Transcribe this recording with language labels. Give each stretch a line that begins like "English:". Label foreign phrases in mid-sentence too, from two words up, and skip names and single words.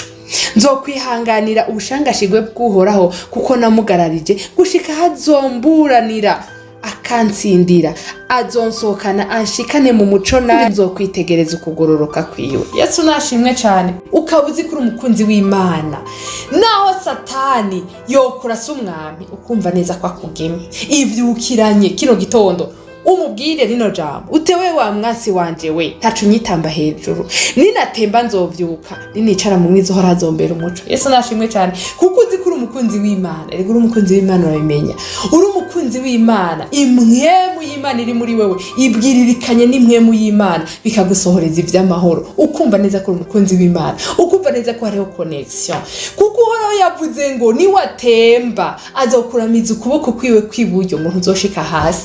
Rundi: Nzokwihanganira ubushangashigwe bw'uhoraho kuko namugararije gushika hazomburanira akansindira, azonsohokana anshikane mu muco, nawe nzokwitegereza ukugororoka kwiwe. Yesu nashimwe cyane. Ukabuzi kuri umukunzi w'Imana, naho Satani yokurasa umwami ukumva neza ko akugemye, ivyukiranye kino gitondo umubwire rino jambo, utewe wa mwasi wanje we ntacu nyitamba hejuru, ninatemba nzovyuka, ninicara mu mwiza uhoraho azombera umuco. Yesu nashimwe cyane kuko uzi kuri umukunzi w'Imana. Rego uri umukunzi w'Imana urabimenya, uri umukunzi w'Imana, imwemu y'Imana iri muri wewe ibwiririkanye n'imwemu y'Imana bikagusohoreza ivy'amahoro, ukumva neza ko uri umukunzi w'Imana, ukumva neza ko hariho connection, kuko uhoraho yavuze ngo niwatemba azokuramiza ukuboko kwiwe kw'iburyo ngo ntuzoshika hasi.